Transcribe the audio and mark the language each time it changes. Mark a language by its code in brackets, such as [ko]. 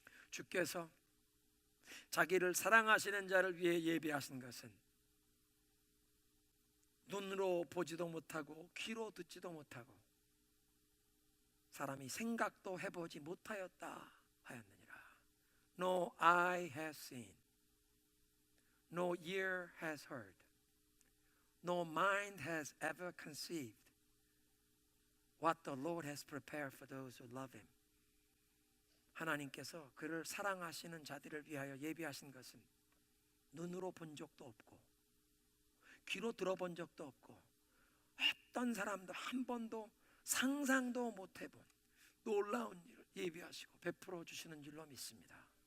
[ko] 주께서 자기를 사랑하시는 자를 위해 예비하신 것은 눈으로 보지도 못하고 귀로 듣지도 못하고 사람이 생각도 해보지 못하였다 하였느니라. [en] No eye has seen, no ear has heard, no mind has ever conceived what the Lord has prepared for those who love Him. [ko] 하나님께서 그를 사랑하시는 자들을 위하여 예비하신 것은 눈으로 본 적도 없고 귀로 들어본 적도 없고 어떤 사람도 한 번도 상상도 못 해본 놀라운 일을 예비하시고 베풀어 주시는 줄로 믿습니다.